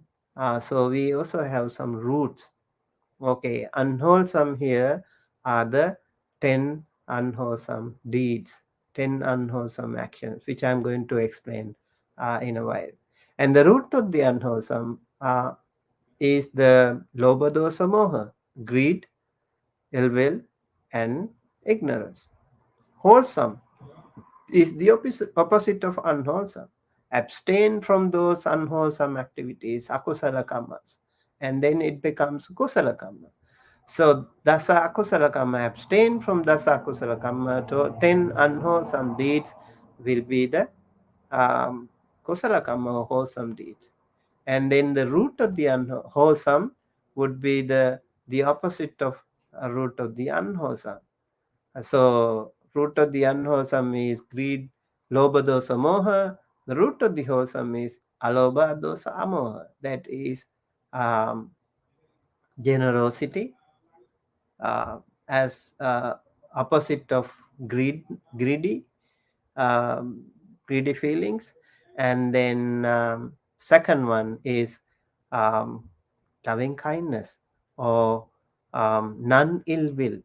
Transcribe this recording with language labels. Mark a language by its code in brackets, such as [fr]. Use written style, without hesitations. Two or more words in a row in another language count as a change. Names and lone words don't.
[en] So we also have some roots. Okay, unwholesome here are the 10 unwholesome deeds, 10 unwholesome actions, which I'm going to explain in a while. And the root of the unwholesome is the [pi] lobha dosa moha, [en] greed, ill will, and ignorance. Wholesome is the opposite of unwholesome. Abstain from those unwholesome activities, [pi] akusala kammas, [en] and then it becomes [pi] kusala kamma. [en] So [pi] dasa akusala kamma, [en] abstain from [pi] dasa akusala kamma, [en] to 10 unwholesome deeds will be the [pi] kusala kamma, [en] or wholesome deeds. And then the root of the unwholesome would be the opposite of root of the unwholesome. So root of the unwholesome is greed, [pi] lobha dosa moha. [en] The root of the wholesome is [pi] alobha dosa amoha. [en] That is um, generosity, as opposite of greedy, um, greedy feelings. And then second one is um, loving kindness, or non ill will.